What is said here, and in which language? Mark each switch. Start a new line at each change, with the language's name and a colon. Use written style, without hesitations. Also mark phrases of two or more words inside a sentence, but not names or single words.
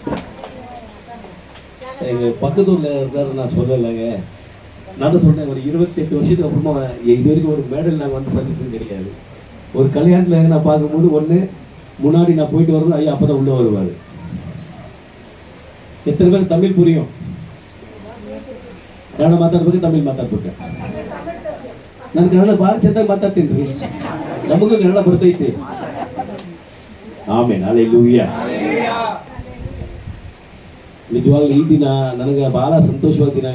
Tamil: எங்க பக்கத்தூர்ல இருந்தாரு, நான் சொல்லலைங்க. நான் தான் சொல்றேன், ஒரு 28 வருஷத்துக்கு அப்புறமா இது வரைக்கும் ஒரு மேடல் நாங்கள் வந்து சந்திச்சது கிடையாது. ஒரு கல்யாணத்துல நான் பார்க்கும்போது ஒன்று முன்னாடி நான் போயிட்டு வரணும், ஐயா அப்பதான் உள்ள வருவார். எத்தனை பேர் தமிழ் புரியும்?
Kannada: ಕನ್ನಡ ಮಾತಾಡ್ಬೇಕು, ತಮಿಳ್ ಮಾತಾಡ್ಬೇಕು. ನಾನು ಕನ್ನಡ ಭಾಳ ಚೆನ್ನಾಗಿ ಮಾತಾಡ್ತೀನಿ ರೀ, ನಮಗೂ ಕನ್ನಡ ಬರ್ತೈತಿ. ಆಮೇಲೆ ಹಲ್ಲೆಲೂಯಾ. ನಿಜವಾಗ್ಲೂ ಈ ದಿನ ನನಗೆ ಬಹಳ ಸಂತೋಷವಾದ ದಿನ.